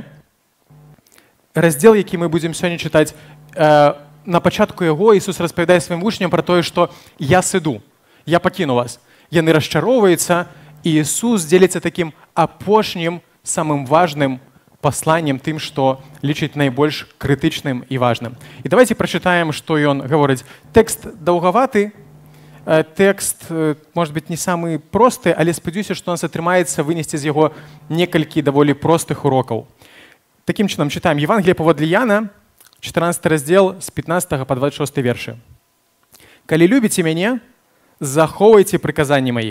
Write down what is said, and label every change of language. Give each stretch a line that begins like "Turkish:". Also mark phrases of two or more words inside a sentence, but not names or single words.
Belarusian: Раздзел, які мы будзем сёння чытаць, на пачатку яго Ісус распавядае сваім вучням пра тое, што «Я сыду, я пакіну вас». Яны расчароўваюцца, і Ісус дзеліцца такім апошнім, самым важным пасланнем, тым, што лічыць найбольш крытычным і важным. І давайте прачытаем, што ён гаворыць. Тэкст даўгаваты, тэкст,
Russian: может быть,
Belarusian: не самы просты, але спадзяюся, што у нас атрымаецца вынесці з яго некалькі даволі простых урокаў. Такім чынам чытаем Евангелие паводле Яна, 14 раздзел з 15 па 26 вершы. «Калі любіце мяне, захоўвайце прыказанні мае.